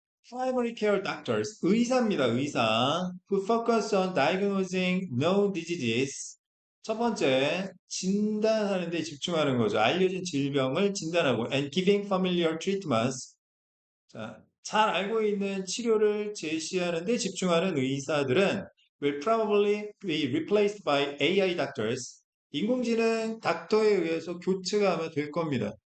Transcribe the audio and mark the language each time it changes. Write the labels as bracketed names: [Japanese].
[English] Primary care doctors, [Korean] 의사입니다. 의사. [English] Who focus on diagnosing known diseases. [Korean] 첫 번째, 진단하는 데 집중하는 거죠. 알려진 질병을 진단하고 [English] and giving familiar treatments. [Korean] 자, 잘 알고 있는 치료를 제시하는 데 집중하는 의사들은 [English] will probably be replaced by AI doctors. [Korean] 인공지능 닥터에 의해서 교체가 아마 될 겁니다.